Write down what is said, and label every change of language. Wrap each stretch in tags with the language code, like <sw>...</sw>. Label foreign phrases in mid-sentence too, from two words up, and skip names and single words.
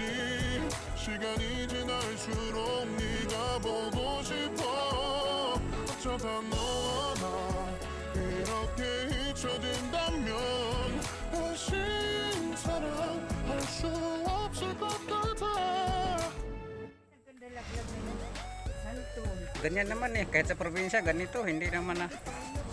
<ko>시간이 지날수록 네가 보고 싶어. 어쩌다 너와 나 이렇게 잊혀진다면 다시 사랑할 수 없을 것 같아.</ko> <tl>Ganyan naman eh, kahit sa probinsya ganito, hindi naman na</tl>